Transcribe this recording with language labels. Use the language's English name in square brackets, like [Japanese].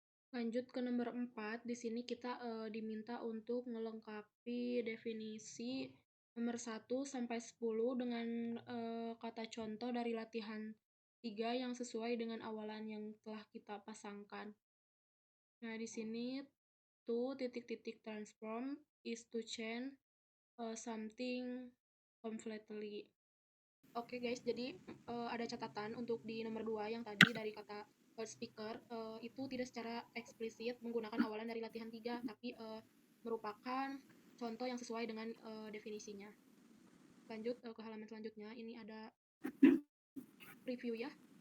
[Indonesian] Lanjut ke nomor 4, di sini kita diminta untuk melengkapi definisi nomor 1 sampai 10 dengan kata contoh dari latihan 3 yang sesuai dengan awalan yang telah kita pasangkan. Nah, di sini [English] to titik-titik transform is to change something completely. [Indonesian] Oke guys, jadi ada catatan untuk di nomor 2 yang tadi dari kata speaker, itu tidak secara eksplisit menggunakan awalan dari latihan 3, tapi merupakan contoh yang sesuai dengan definisinya. Lanjut ke halaman selanjutnya, ini ada review ya.